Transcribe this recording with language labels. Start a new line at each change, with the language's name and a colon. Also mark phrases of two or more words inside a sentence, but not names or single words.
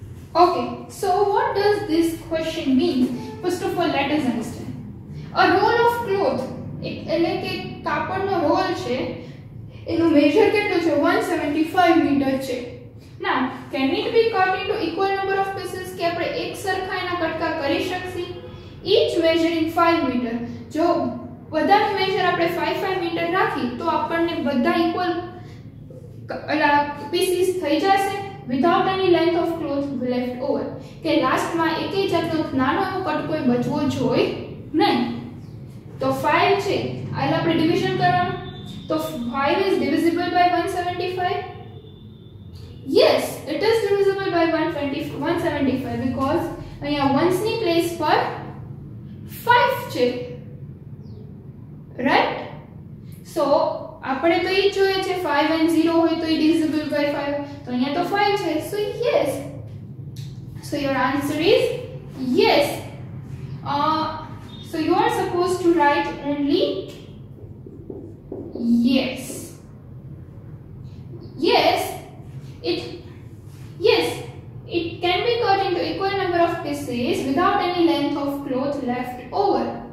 English: Okay, so what does this question mean? First of all, let us understand. A roll of cloth,
Gujarati: એટલે કે કાપડનો રોલ છે, એનું મેજર કેટલું છે? 175 મીટર છે.
English: Now, can it be cut into equal number of pieces?
Gujarati: કે આપણે એક સરખા એના કટકા કરી શકશી?
English: Each measuring 5 meter.
Gujarati: જો બધાનું મેજર આપણે 5 મીટર રાખી તો આપણને બધા
English: equal pieces
Gujarati: થઈ જશે
English: without any length of cloth left over.
Gujarati: કે લાસ્ટમાં એકેય જાતનો નાનો એવો કટકો બચવો જોઈએ નહીં. તો 5 છે, આલે આપણે ડિવિઝન કરવાનું.
English: તો 5 is divisible by 175. Yes, it is divisible by 175 because
Gujarati: અહીંયા ones ની પ્લેસ પર 5 છે,
English: right?
Gujarati: So આપણે તો ઈ જોઈએ છે 5 and 0 હોય તો ઈ
English: divisible by
Gujarati: 5, તો અહીંયા તો 5 છે.
English: So yes, so your answer is yes. So you are supposed to write only yes. It can be cut into equal number of pieces without any length of cloth left over.